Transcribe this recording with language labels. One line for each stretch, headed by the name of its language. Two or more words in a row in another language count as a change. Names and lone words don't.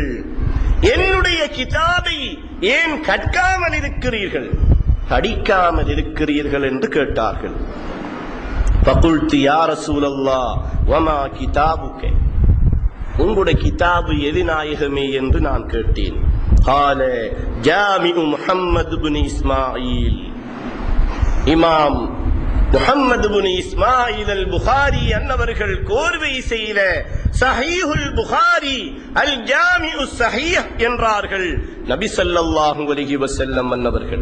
Tamil: என்னுடைய கிதாபை ஏன் கற்காமல் இருக்கிறீர்கள், படிக்காமல் இருக்கிறீர்கள் என்று கேட்டார்கள்.
Arabic: فقلت يا رسول الله وما كتابك,
Tamil: உங்களுடைய கிதாபு எது நாயகமே என்று நான் கேட்டேன்.
Arabic: قال جامع محمد بن
Tamil: இஸ்மாயில், இமாம் முஹம்மது இப்னு இஸ்மாயில் அல் புகாரி அன்னவர்கள் கோர்வை செய்த சஹீஹுல் புகாரி அல் ஜாமிஉ ஸஹீஹ் என்றார்கள் நபி
Arabic: صلى الله عليه وسلم
Tamil: அன்னவர்கள்.